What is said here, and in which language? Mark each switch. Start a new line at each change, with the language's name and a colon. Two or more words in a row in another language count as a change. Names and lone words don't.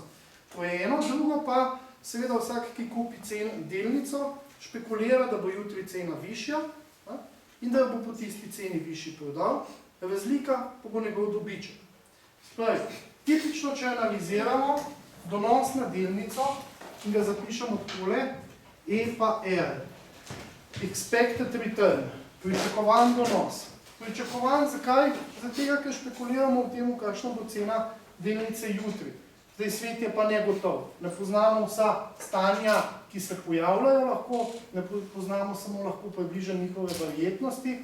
Slovenian: To je eno, drugo pa, seveda vsak, ki kupi delnico, špekulira, da bo jutri cena višja in da bo po tisti ceni višji prodal. Razlika pa bo njegov dobiček. Spravi, tipično, če analiziramo donos na delnico in ga zapišemo takole, E pa R.
English: Expected return,
Slovenian: pričakovan donos. Pričakovan zakaj? Zato, ker špekuliramo v tem, kakšna bo cena delnice jutri. Zdaj, svet je pa negotov. Ne poznamo vsa stanja, ki se pojavljajo lahko, ne poznamo samo lahko približno njihove verjetnosti.